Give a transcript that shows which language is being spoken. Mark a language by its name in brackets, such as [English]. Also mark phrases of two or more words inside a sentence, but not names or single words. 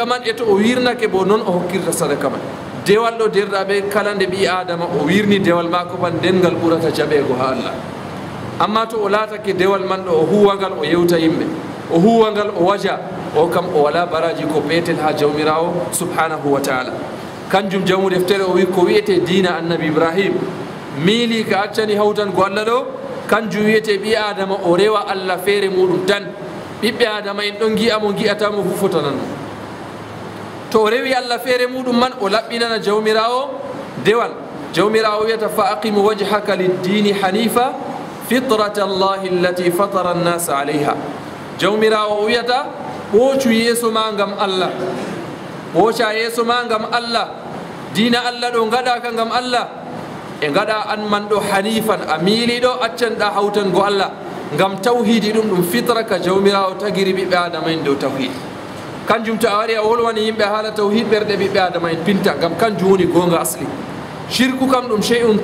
[Fula] man e to o wirnake bo noon o hokkirta sadaka man dewal ɗo derɗaɓe kala nde ɓi adama o wirni dewal maako man dengal ɓurata jaɓego ha Allah amma to o laatake dewal man ɗo o huwangal o yewta yimɓe o huwangal o waja o kam o wala baraji ko peetel ha jawmirawo [Arabic] سبحانه وتعالى [Fula] kanjum jamu deftere o wi ko wiyete dina annabi ibrahim miili ka accani hawtango Allah ɗo kanjum wiyete ɓi adama o rewa Allah feere muɗum tan ɓiɓɓe adama en ɗon gi'amo gi'atamo fu fotananmo to o rewi Allah feere muɗum man o laɓɓinana jawmirawo dewal jawmirawo wiyata [Arabic] فأقم وجهك للدين حنيفا فطرت الله التي فطر الناس عليها [Fula] jawmirawo o wiyata ɓoocu yeeso ma ngam Allah ɓooca yeeso ma ngam Allah dina Allah ɗo gaɗaka ngam Allah e gaɗa an man ɗo hanifan a miiliɗo accanɗa hawtango Allah ngam tawhidi ɗum fitra ka jawmirawo tagiri ɓiɓɓe adama en dow tawhid kanjum to a wari a wolwani yimɓe haala tawhid ɓerɗe ɓiɓɓe adama en pinta ngam kanjum woni gonga asli shirku kam ɗum shey'un